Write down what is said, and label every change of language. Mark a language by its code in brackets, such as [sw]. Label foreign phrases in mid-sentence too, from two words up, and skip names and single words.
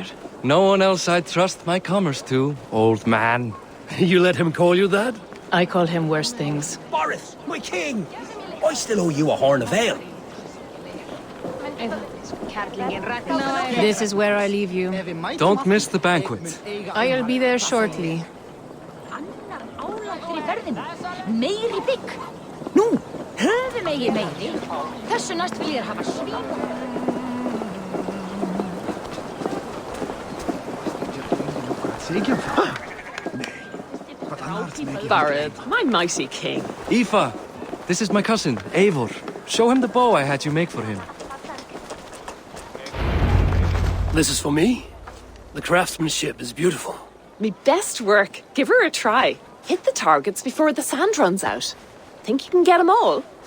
[en] No one else I'd trust my commerce to, old man. You let him call you that? I call him worse things. Barith, my king! I still owe you a horn of ale. This is where I leave you. Don't miss the banquet. I'll be there shortly. [is] Meiri bygg. Nú, höfum eigi meiri. Þessu næst vil ég hafa svín. [en] Barith, my mighty king. Aoife, this is my cousin, Eivor. Show him the bow I had you make for him. This is for me? The craftsmanship is beautiful. Me best work. Give her a try. Hit the targets before the sand runs out. Think you can get them all?